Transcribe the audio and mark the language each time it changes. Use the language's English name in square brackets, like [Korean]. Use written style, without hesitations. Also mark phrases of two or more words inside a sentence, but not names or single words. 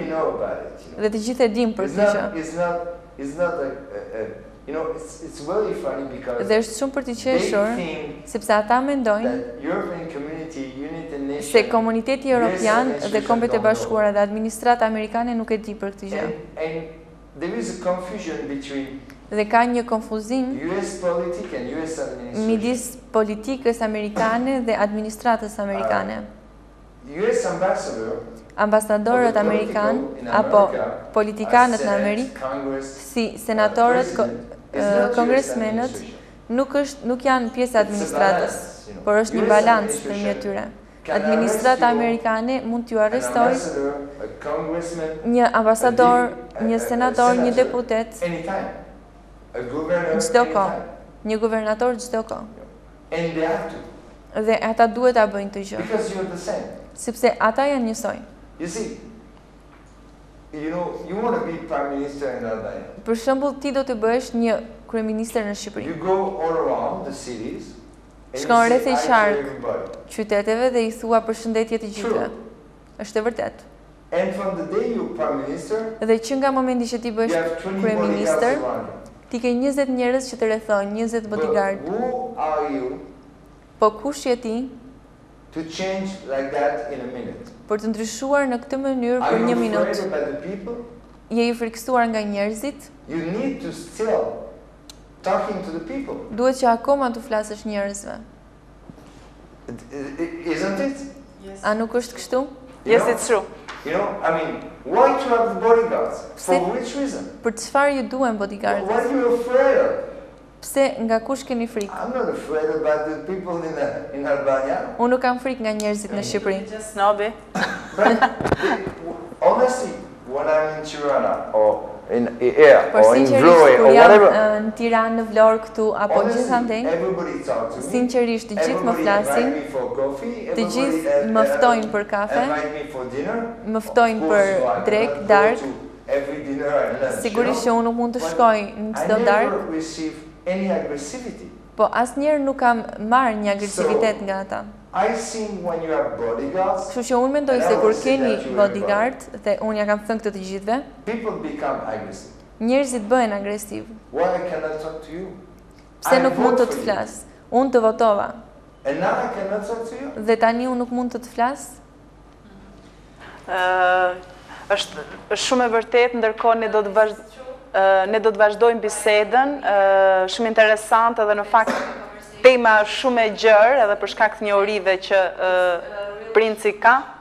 [Albanian] Dhe të gjithë e dimë për këtë gjë. Dhe është shumë për të qeshur, sepse ata mendojnë se komuniteti evropian dhe Kombet e Bashkuara dhe administrata amerikane nuk e di për këtë gjë. [English] there is a confusion between [Albanian] dhe ka një konfuzim [English] US politics and US administration. [Albanian] midis politikës amerikane dhe administratës amerikane. [English] US ambassador, [Albanian] Ambasadorët amerikan apo politikanët në Amerikë, si senatorët, kongresmenët, nuk janë pjesë e administratës, por është një balancë ndërmjet tyre. Administrata amerikane mund t'ju arrestojë një ambasador, një senator, një deputet çdo kohë, një guvernator çdo kohë. Dhe ata duhet ta bëjnë këtë gjë. Sepse ata janë njësoj. [English] You see, you want to be prime minister in Albania. [Albanian] Për shembull, ti do të bëhesh një kryeministër në Shqipëri. [English] You go all around the cities. [Albanian] Shkon rreth i qark qyteteve dhe i thua përshëndetje të gjithëve. Është e vërtet. [English] And from the day you prime minister, [Albanian] dhe që nga momenti që ti bëhesh kryeministër, ti ke 20 njerëz që të rrethojnë, 20 bodyguard. [English] Who are you? [Albanian] Po kush je ti? [English] To change like that in a minute. [Albanian] Për të ndryshuar në këtë mënyrë për një minutë. Je i frikësuar nga njerëzit? [English] You need to still talking to the people. [Albanian] Duhet që akoma të flasësh njerëzve. [English] Isn't it? Yes. [Albanian] A nuk është kështu? [English] Yes, it's true. You know, I mean, why to have the bodyguards? For which reason? [Albanian] Për çfarë ju duhen bodyguardët? [English] What are you afraid of? [Albanian] Pse nga kush keni frikë? [English] I'm not afraid about the people in Albania. [Albanian] Unë nuk kam frikë nga njerëzit në Shqipëri. [English] Just snobi. Honestly, when I'm in Tirana or in here [Albanian] Por [English] or in [Albanian] sinqerisht, Vlorë kur [English] or [Albanian] jam [English] whatever, [Albanian] në Tiranë, në Vlorë këtu apo gjithandej, [English] everybody talks to me. [Albanian] sinqerisht të gjithë më flasin, [English] Everybody invite me for coffee, [Albanian] të gjithë më ftojnë për kafe, [English] invite me for dinner. [Albanian] më ftojnë [English] Of [Albanian] për [English] course, I [Albanian] drek, [English] cannot go [Albanian] dark. [English] to every dinner and lunch, [Albanian] Sigurisht që [English] you know? [Albanian] unë nuk mund të shkoj në [English] I [Albanian] çdo dark, [English] never receive any aggressivity. [Albanian] po asnjëherë nuk kam marrë një agresivitet nga ata. [English] I think when you have bodyguards, [Albanian] Kështu që unë mendoj se kur keni bodyguard, dhe unë ja kam thënë këtë të gjithëve, [English] people become aggressive. [Albanian] njerëzit bëhen agresiv. [English] Why I cannot talk to you? [Albanian] Pse [English] I [Albanian] nuk mund të [English] vote [Albanian] të [English] for you. [Albanian] flas? Unë të votova, [English] And now I cannot talk to you? [Albanian] dhe tani unë nuk mund të të flas? Është shumë e vërtet, ndërkohë ne do të vazhdojmë bisedën, shumë interesante dhe në fakt tema shumë e gjerë edhe për shkak të njohurive që princi ka.